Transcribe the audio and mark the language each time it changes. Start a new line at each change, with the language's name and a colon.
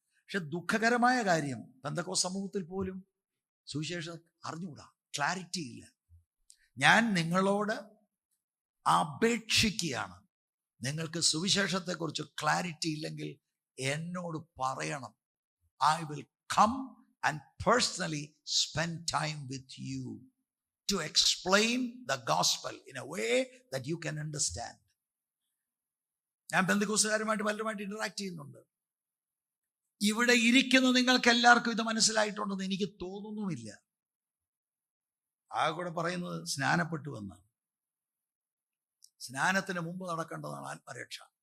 Malayalam: പക്ഷെ ദുഃഖകരമായ കാര്യം, പെന്തക്കോസ്ത് സമൂഹത്തിൽ പോലും സുവിശേഷം അറിഞ്ഞുകൂടാ, ക്ലാരിറ്റി ഇല്ല. ഞാൻ നിങ്ങളോട് അപേക്ഷിക്കുകയാണ്, നിങ്ങൾക്ക് സുവിശേഷത്തെക്കുറിച്ച് ക്ലാരിറ്റി ഇല്ലെങ്കിൽ എന്നോട് പറയണം.
English: I will come and personally spend time with you to explain the gospel in a way that you can understand.
Malayalam: ഞാൻ പെന്തക്കോസ്തുകാരുമായിട്ട് പലരുമായിട്ട് ഇന്ററാക്ട് ചെയ്യുന്നുണ്ട്. ഇവിടെ ഇരിക്കുന്ന നിങ്ങൾക്ക് എല്ലാവർക്കും ഇത് മനസ്സിലായിട്ടുണ്ടെന്ന് എനിക്ക് തോന്നുന്നുമില്ല. ആ കൂടെ പറയുന്നത് സ്നാനപ്പെട്ടു എന്നാണ്. സ്നാനത്തിന് മുമ്പ് നടക്കേണ്ടതാണ് ആത്മരക്ഷ.